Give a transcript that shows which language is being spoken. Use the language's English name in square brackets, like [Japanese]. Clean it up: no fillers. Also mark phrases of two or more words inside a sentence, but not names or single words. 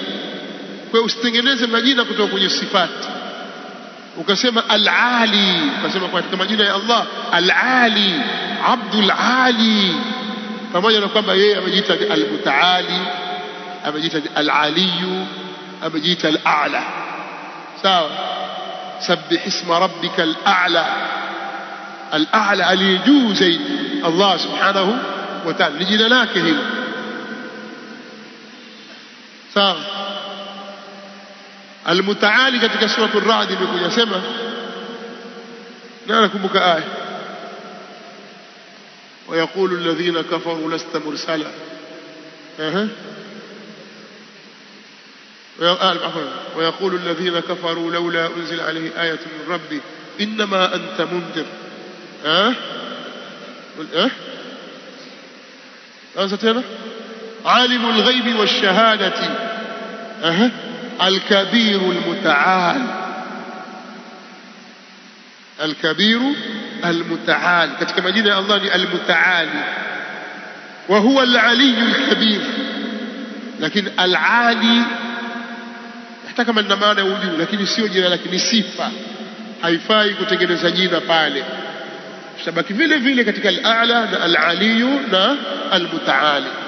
[Swahili] Kwa usitengeneze majina kutoka kwenye sifati ukasema al-ali, ukasema katika majina ya Allah al-ali, Abdul Ali, pamoja na kwamba yeye amejiita al-Mutaali, amejiita al-Aliyu, amejiita al-A'la. Sawa? [Arabic] سبح اسم ربك الأعلى. al-a'la, [Swahili] aliyejuu zaidi, Allah subhanahu wa ta'ala, ni jina lake hilo. Sawa. Al-Mutaali katika sura Ar-Ra'd imekuja sema, na nakumbuka aya, [Arabic] ويقول الذين كفروا لست مرسلا ويقول الذين كفروا لولا أنزل عليه آية من ربه إنما أنت منذر. عالم الغيب والشهادة الكبير المتعال. الكبير المتعال [Swahili] katika majina ya Allah ni al-Mutaali, [Arabic] وهو العلي الكبير. [Swahili] Lakini al-Ali hata kama lina maana ya ujuu, lakini sio jina lake, ni sifa. Haifai kutengeneza jina pale, tutabaki vile vile katika al-A'la na al-Ali na al-Mutaali.